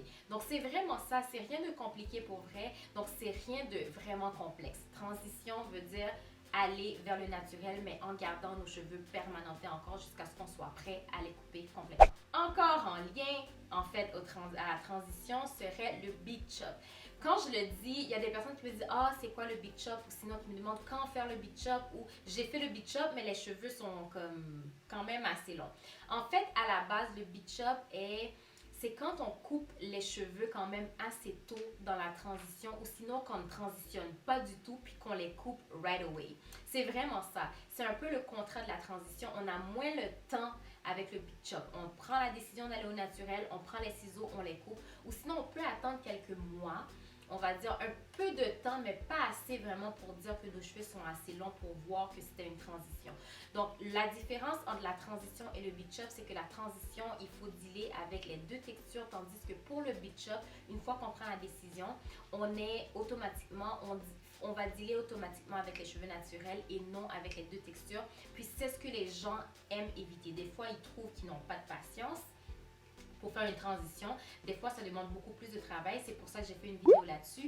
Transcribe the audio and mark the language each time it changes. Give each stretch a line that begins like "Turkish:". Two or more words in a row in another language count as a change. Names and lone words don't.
French: Donc, c'est vraiment ça, c'est rien de compliqué pour vrai, donc c'est rien de vraiment complexe. Transition veut dire aller vers le naturel, mais en gardant nos cheveux permanentés encore jusqu'à ce qu'on soit prêt à les couper complètement. Encore en lien, en fait, à la transition, serait le
English: big chop.
French: Quand je le dis, il y a des personnes qui me disent « Ah, c'est quoi le
English: big chop?
French: » ou sinon qui me demandent quand faire le
English: big chop
French: ou « J'ai fait le
English: big chop,
French: mais les cheveux sont comme quand même assez longs. » En fait, à la base, le
English: big chop
French: c'est quand on coupe les cheveux quand même assez tôt dans la transition ou sinon qu'on ne transitionne pas du tout puis qu'on les coupe
English: right away.
French: C'est vraiment ça. C'est un peu le contrat de la transition. On a moins le temps avec le
English: big chop.
French: On prend la décision d'aller au naturel, on prend les ciseaux, on les coupe. Ou sinon, on peut attendre quelques mois. On va dire un peu de temps, mais pas assez vraiment pour dire que nos cheveux sont assez longs pour voir que c'était une transition. Donc, la différence entre la transition et le
English: big chop,
French: c'est que la transition, il faut dealer avec les deux textures, tandis que pour le
English: big chop,
French: une fois qu'on prend la décision, on va dealer automatiquement avec les cheveux naturels et non avec les deux textures. Puis, c'est ce que les gens aiment éviter. Des fois, ils trouvent qu'ils n'ont pas de patience pour faire une transition. Des fois, ça demande beaucoup plus de travail. C'est pour ça que j'ai fait une vidéo là-dessus.